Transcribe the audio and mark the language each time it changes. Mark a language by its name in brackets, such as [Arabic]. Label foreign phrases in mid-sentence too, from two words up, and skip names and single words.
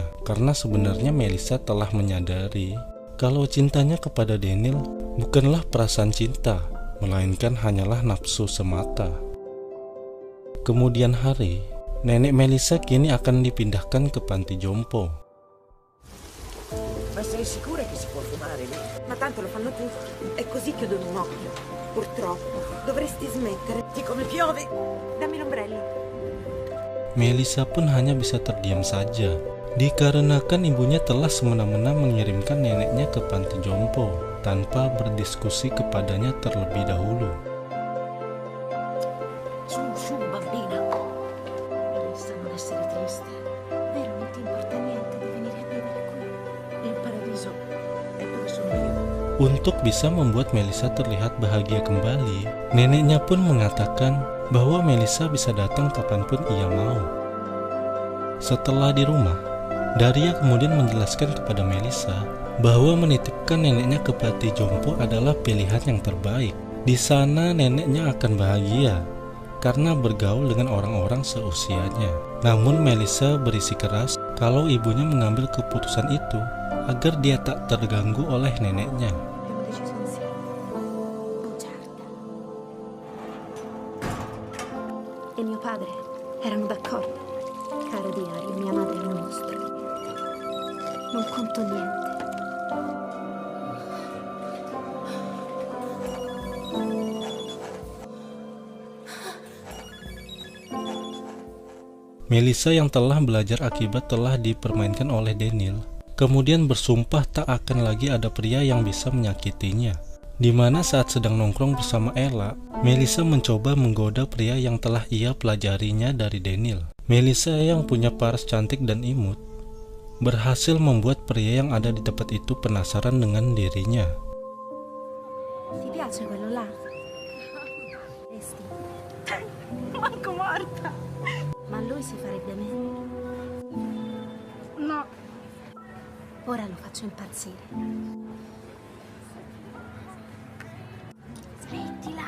[Indonesian] Karena sebenarnya Melissa telah menyadari kalau cintanya kepada Daniel bukanlah perasaan cinta, melainkan hanyalah nafsu semata. Kemudian hari, nenek Melissa kini akan dipindahkan ke panti jompo. [Italian] Ma sei sicura che si può fumare lì? Ma tanto lo fanno tutti. E così chiudono un occhio. Purtroppo. Dovresti smettere. Come piove? Dammi l'ombrello. [Indonesian] Melissa pun hanya bisa terdiam saja, dikarenakan ibunya telah semena-mena mengirimkan neneknya ke panti jompo tanpa berdiskusi kepadanya terlebih dahulu. [Italian] Su, bambina. Melissa, non essere triste. Vero, non ti importa niente di venire a vivere qui? Il paradiso è dove sono io. [Indonesian] Untuk bisa membuat Melissa terlihat bahagia kembali, neneknya pun mengatakan bahwa Melissa bisa datang kapanpun ia mau. Setelah di rumah, Daria kemudian menjelaskan kepada Melissa bahwa menitipkan neneknya ke panti jompo adalah pilihan yang terbaik. Di sana neneknya akan bahagia karena bergaul dengan orang-orang seusianya. Namun Melissa berisi keras kalau ibunya mengambil keputusan itu agar dia tak terganggu oleh neneknya. [Italian] Abbiamo deciso insieme. Bugiarda. E mio padre erano d'accordo. Caro diario, mia madre è un mostro. Non conto niente. [Indonesian] Melissa yang telah belajar akibat telah dipermainkan oleh Daniel, kemudian bersumpah tak akan lagi ada pria yang bisa menyakitinya. Di mana saat sedang nongkrong bersama Ella, Melissa mencoba menggoda pria yang telah ia pelajarinya dari Daniel. Melissa yang punya paras cantik dan imut, berhasil membuat pria yang ada di tempat itu penasaran dengan dirinya. [Italian] Ti piace quello là? Resti. Manco morta. Ma lui si farebbe meglio. No. Ora lo faccio impazzire. Smettila.